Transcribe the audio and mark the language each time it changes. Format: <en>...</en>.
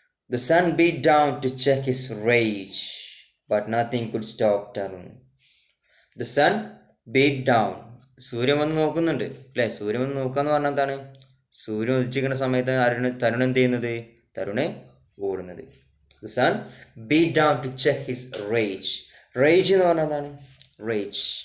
<en>The sun beat down to check his rage, but nothing could stop Tarun. The sun beat down.</en> <ml>സൂര്യൻ വന്ന് നോക്കുന്നുണ്ട് അല്ലേ. സൂര്യൻ വന്ന് നോക്കുക എന്ന് പറഞ്ഞാൽ എന്താണ്? സൂര്യൻ ഉദിച്ചിരിക്കുന്ന സമയത്ത് തരുൺ എന്ത് ചെയ്യുന്നത്? തരുണ് ഓടുന്നത്.</ml> <en>The sun beat down to check his rage. Rage</en> <ml>എന്ന് പറഞ്ഞാൽ എന്താണ്?</ml> <en>Rage.</en>